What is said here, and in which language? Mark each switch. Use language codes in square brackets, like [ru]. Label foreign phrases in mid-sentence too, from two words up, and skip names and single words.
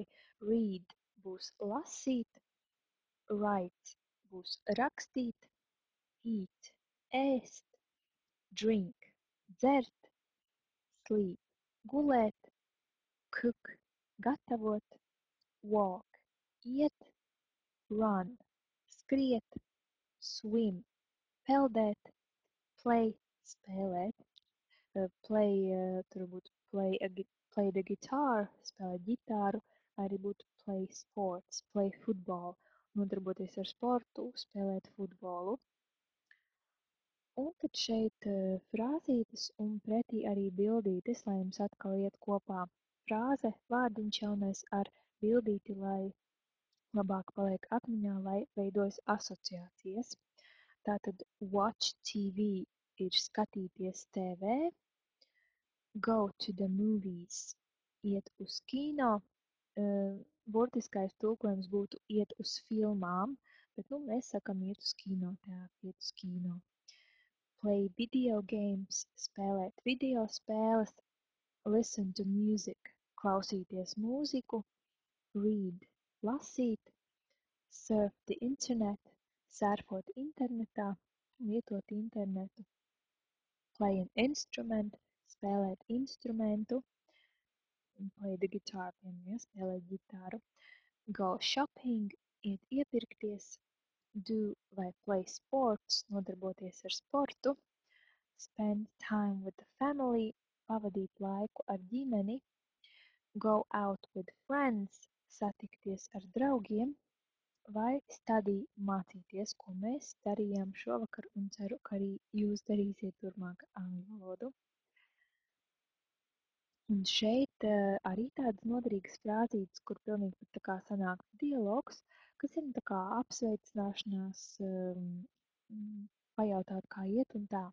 [lv] Read būs lasīt, write būs rakstīt, eat ēst, drink dzert, sleep gulēt, cook gatavot, walk iet, run skriet, swim peldēt, play spēlēt. [en] Play, [lv] tur būtu [en] play the guitar, [lv] spēlēt ģitāru, vai arī būtu [en] play sports, play football, [lv] nodarboties ar sportu, spēlēt futbolu. Un tad šeit frāzītes un pretī arī bildītes, lai jums atkal iet kopā frāze, vārdiņš jaunais ar bildīti, lai labāk paliek atmiņā, lai veidojas asociācijas. [en] Tātad watch TV [lv] ir skatīties TV, [en] go to the movies, [lv] iet uz kino. Burtiskais tulkojums būtu iet uz filmām, bet mēs sakam iet uz kinoteātri, iet uz kino. [en] Play video games, [lv] spēlēt video spēles, [en] listen to music, [lv] klausīties mūziku, [en] read, lasīt, surf the internet, [lv] surfot internetā, lietot internetu, [en] play an instrument, [lv] spēlēt instrumentu, [en] play the guitar, [lv] piemēram, spēlēt ģitāru, go shopping, iet iepirkties, do vai [en] play sports, [lv] nodarboties ar sportu, [en] spend time with the family, [lv] pavadīt laiku ar ģimeni, [en] go out with friends, [lv] satikties ar draugiem, vai study, mācīties, ko mēs darījām šovakar, un ceru, ka arī jūs darīsiet turpmāk angļu valodu. Un šeit arī tādas noderīgas frāzītes, kur pilnīgi pat tā kā sanāk dialogs, kas ir tā kā apsveicināšanās, pajautāt, kā iet un tā.